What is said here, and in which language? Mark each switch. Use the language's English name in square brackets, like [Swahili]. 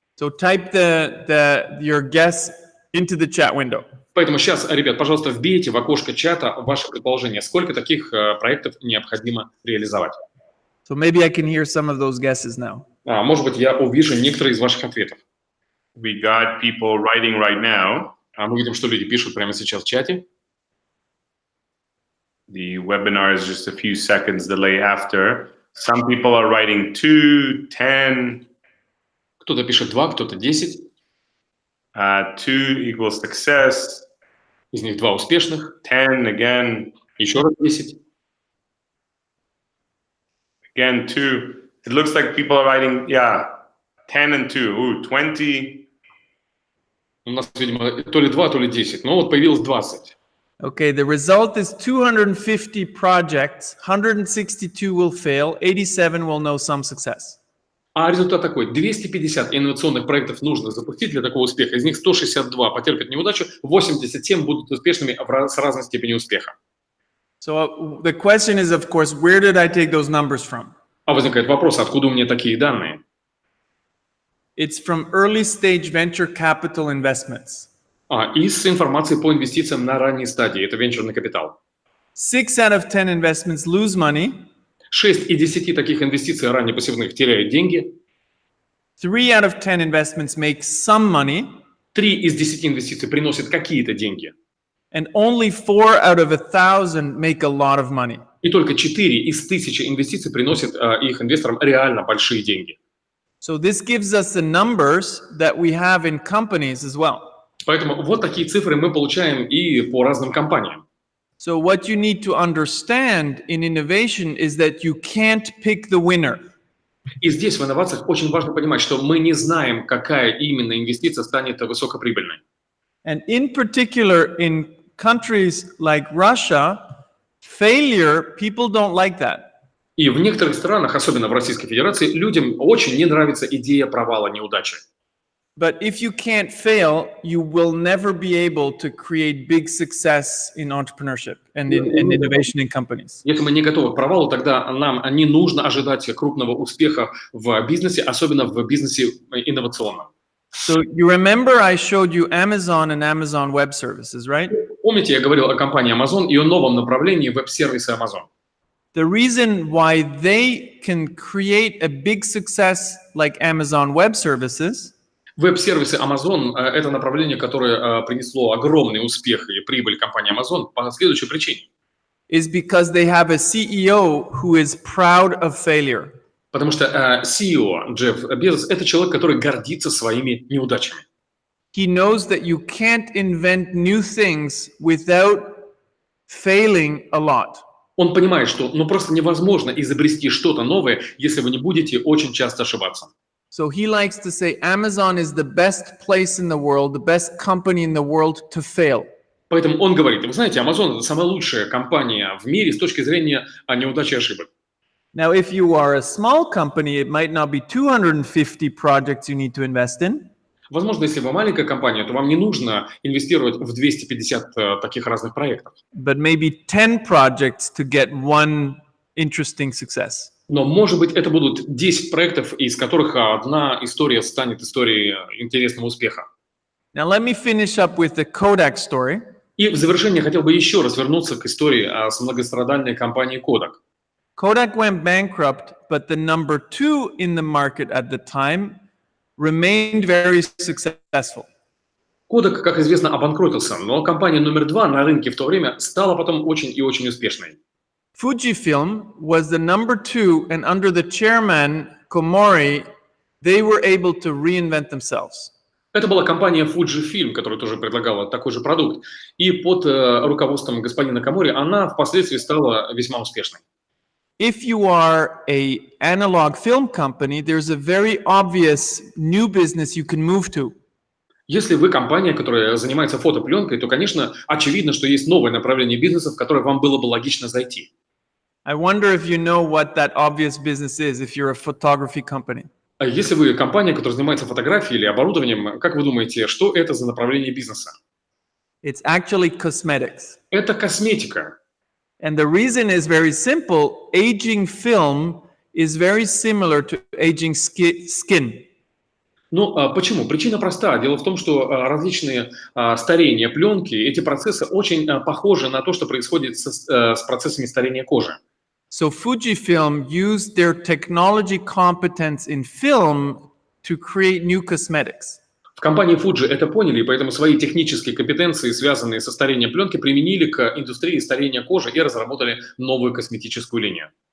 [English] So type your guess into the chat window. [Russian] Поэтому сейчас, ребят, пожалуйста, вбейте в окошко чата ваше предположение, сколько таких проектов необходимо реализовать. [English] So maybe I can hear some of those guesses now. [Russian] Может быть, я увижу некоторые из ваших ответов. [English] We got people writing right now. [Russian] Мы видим, что люди пишут прямо сейчас в чате. [English] The webinar is just a few seconds delay after. Some people are writing 2, 10. [Russian] Кто-то пишет 2, кто-то 10. [English] 2 equals success. [Russian] Из них 2 успешных. [English] 10 again. [Russian] Еще раз 10. [English] Again 2. It looks like people are writing, 10 and 2. Ooh, 20. [Russian] У нас, видимо, то ли 2, то ли 10. Но вот появилось 20. [English] Okay, the result is 250 projects, 162 will fail, 87 will know some success. [Russian] А результат такой: 250 инновационных проектов нужно запустить для такого успеха. Из них 162 потерпят неудачу, 87 будут успешными с разной степенью успеха. [English] So the question is, of course, where did I take those numbers from? [Russian] А возникает вопрос, откуда у меня такие данные? [English] It's from early stage venture capital investments. [Russian] Из информации по инвестициям на ранней стадии. Это венчурный капитал. [English] 6 out of 10 investments lose money. [Russian] 6 из 10 таких инвестиций раннепассивных теряют деньги. [English] 3 out of 10 investments make some money. [Russian] 3 из 10 инвестиций приносят какие-то деньги. [English] And only 4 out of 1,000 make a lot of money. [Russian] И только 4 из 1000 инвестиций приносят их инвесторам реально большие деньги. [English] So this gives us the numbers that we have in companies as well. [Russian] Поэтому вот такие цифры мы получаем и по разным компаниям. [English] So what you need to understand in innovation is that you can't pick the winner. [Russian] И здесь в инновациях очень важно понимать, что мы не знаем, какая именно инвестиция станет высокоприбыльной. [English] And in particular, in countries like Russia, failure, people don't like that. [Russian] И в некоторых странах, особенно в Российской Федерации, людям очень не нравится идея провала, неудачи. [English] But if you can't fail, you will never be able to create big success in entrepreneurship and in innovation in companies. [Russian] Если мы не готовы к провалу, тогда нам не нужно ожидать крупного успеха в бизнесе, особенно в бизнесе инновационном. [English] So you remember I showed you Amazon and Amazon Web Services, right? [Russian] Помните, я говорил о компании Amazon и о новом направлении веб-сервиса Amazon. [English] The reason why they can create a big success like Amazon Web Services [Russian] Веб-сервисы Amazon – это направление, которое принесло огромный успех и прибыль компании Amazon по следующей причине. [English] is because they have a CEO who is proud of failure. [Russian] Потому что CEO Джефф Безос – это человек, который гордится своими неудачами. [English] He knows that you can't invent new things without failing a lot. [Russian] Он понимает, что просто невозможно изобрести что-то новое, если вы не будете очень часто ошибаться. [English] So he likes to say Amazon is the best place in the world, the best company in the world to fail. [Russian] Поэтому он говорит, вы знаете, Amazon – это самая лучшая компания в мире с точки зрения неудачи и ошибок. [English] Now, if you are a small company, it might not be 250 projects you need to invest in. [Russian] Возможно, если вы маленькая компания, то вам не нужно инвестировать в 250 таких разных проектов. [English] But maybe 10 projects to get one interesting success. [Russian] Но, может быть, это будут 10 проектов, из которых одна история станет историей интересного успеха. [English] Now, let me finish up with the Kodak story. [Russian] И в завершение хотел бы еще раз вернуться к истории с многострадальной компанией Kodak. [English] Kodak went bankrupt, but the number 2 in the market at the time remained very successful. [Russian] Kodak, как известно, обанкротился, но компания номер 2 на рынке в то время стала потом очень и очень успешной. [English] Fujifilm was the number 2, and under the chairman, Komori, they were able to reinvent themselves. [Russian] Это была компания Fujifilm, которая тоже предлагала такой же продукт. И под руководством господина Комори она впоследствии стала весьма успешной. [English] If you are an analog film company, there's a very obvious new business you can move to. [Russian] Если вы компания, которая занимается фотопленкой, то, конечно, очевидно, что есть новое направление бизнеса, в которое вам было бы логично зайти. [English] I wonder if you know what that obvious business is if you're a photography company. [Russian] А если вы компания, которая занимается фотографией или оборудованием, как вы думаете, что это за направление бизнеса? [English] It's actually cosmetics. [Russian] Это косметика. [English] And the reason is very simple. Aging film is very similar to aging skin. [Russian] Ну, почему? Причина проста. Дело в том, что различные старения пленки, эти процессы очень похожи на то, что происходит с процессами старения кожи. [English] So Fujifilm used their technology competence in film to create new cosmetics. [Russian] В компании Fuji это поняли, и поэтому свои технические компетенции, связанные со старением пленки, применили к индустрии старения кожи и разработали новую косметическую линию.